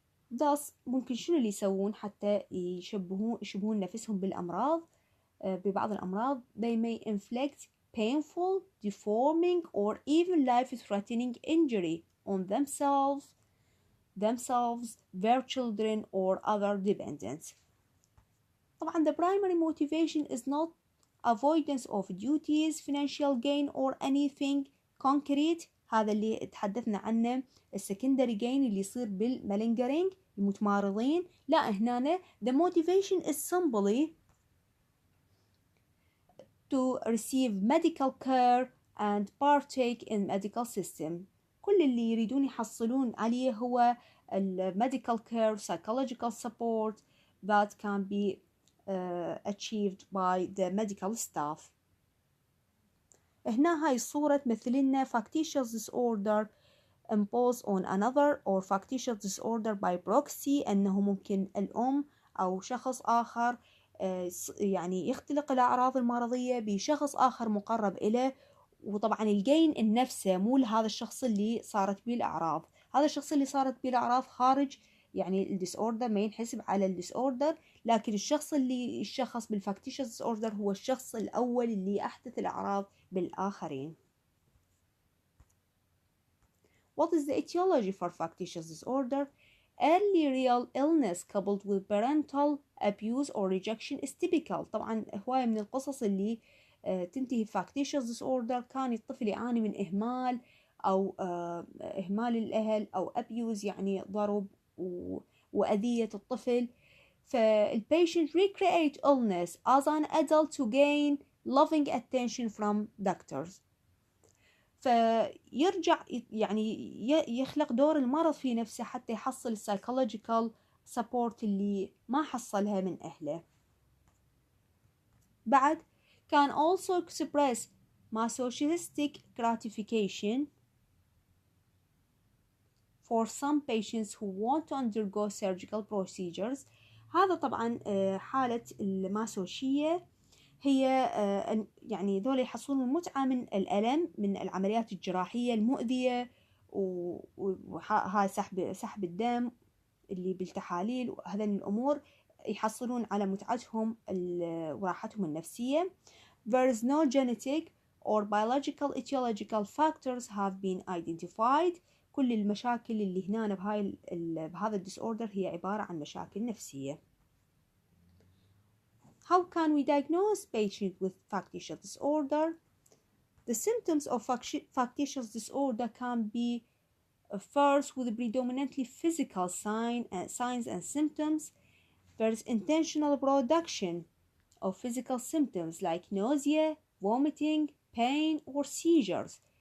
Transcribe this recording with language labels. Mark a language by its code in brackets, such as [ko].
[en] Thus [ar] ممكن شنو اللي يسوون حتى يشبهون نفسهم بالأمراض؟ ببعض الأمراض [en] they may inflict painful, deforming, or even life-threatening injury on themselves, their children, or other dependents. طبعا the primary motivation is not avoidance of duties, financial gain, or anything concrete. [ar] هذا اللي تحدثنا عنه السكندري gain اللي يصير بالمالينجرينج المتمارضين. لا هنا [en] the motivation is simply to receive medical care and partake in medical system. [ar] كل اللي يريدون يحصلون عليه هو [en] medical care, psychological support that can be achieved by the medical staff. [ar] هنا هاي الصورة تمثل لنا [en] factitious disorder imposed on another or factitious disorder by proxy، [ar] أنه ممكن الأم أو شخص آخر يعني يختلق الأعراض المرضية بشخص آخر مقرب إليه، وطبعا الجين النفسه مو لهذا الشخص اللي صارت به الأعراض. هذا الشخص اللي صارت به الأعراض خارج يعني الديس اوردر، ما ينحسب على الديس اوردر، لكن الشخص اللي يشخص بالفاكتيشس ديس اوردر هو الشخص الأول اللي أحدث الأعراض بالآخرين. [en] What is the etiology for factitious disorder? Early real illness coupled with parental abuse or rejection is typical. [ar] طبعا هواية من القصص اللي تنتهي factitious disorder كان الطفل يعاني من إهمال أو إهمال الأهل أو abuse يعني ضرب وأذية الطفل. [en] فالpatient recreate illness as an adult to gain loving attention from doctors. [ar] فيرجع يعني يخلق دور المرض في نفسه حتى يحصل السايكولوجيكال سبورت اللي ما حصلها من أهله. [en] بعد can also express masochistic gratification for some patients who want to undergo surgical procedures. [ar] هذا طبعا حالة الماسوشية هي يعني ذول يحصلون المتعة من الألم من العمليات الجراحية المؤذية، وهاي سحب الدم اللي بالتحاليل وهذه الأمور يحصلون على متعتهم وراحتهم النفسية. [en] There is no genetic or biological etiological factors have been identified. [ar] كل المشاكل اللي هنا بهذا الديس اوردر هي عبارة عن مشاكل نفسية. [en] How can we diagnose patient with factitious disorder? The symptoms of factitious disorder can be first with predominantly physical signs and symptoms. There is intentional production of physical symptoms like nausea, vomiting, pain, or seizures.